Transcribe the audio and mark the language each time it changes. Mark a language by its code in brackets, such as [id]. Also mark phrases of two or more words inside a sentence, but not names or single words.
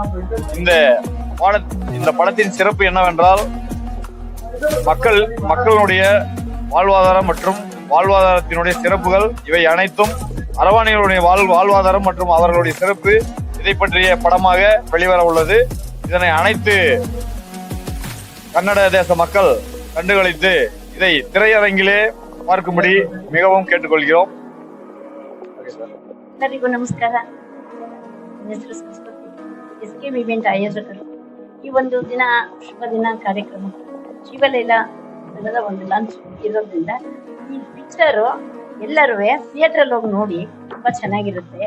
[ta] இந்த படத்தின் சிறப்பு என்னவென்றால் மக்களுடைய வாழ்வாதாரம் மற்றும் வாழ்வாதாரத்தினுடைய சிறப்புகள் இவை அனைத்தும் அரவாணிகளுடைய வாழ்வாதாரம் மற்றும் அவர்களுடைய சிறப்பு இதை பற்றிய படமாக வெளிவர உள்ளது. இதனை அனைத்து கன்னட தேச மக்கள் கண்டுகளித்து இதை திரையரங்கிலே பார்க்கும்படி மிகவும் கேட்டுக்கொள்கிறோம். [kn] ಎಲ್ಲರಿಗೂ ನಮಸ್ಕಾರ. ನನ್ನ ಹೆಸರು ಸರಸ್ವತಿ, SKM ಇವೆಂಟ್ ಆಯೋಜಕರು. ಈ ಒಂದು ದಿನ ಶುಭ ದಿನ ಕಾರ್ಯಕ್ರಮ ಶಿವಲೀಲಾ ಕನ್ನಡದ ಒಂದು ಲಾಂಚ್ ಇರೋದ್ರಿಂದ ಈ ಪಿಕ್ಚರು ಎಲ್ಲರೂ ಥಿಯೇಟ್ರಲ್ಲಿ ಹೋಗಿ ನೋಡಿ, ತುಂಬಾ ಚೆನ್ನಾಗಿರುತ್ತೆ.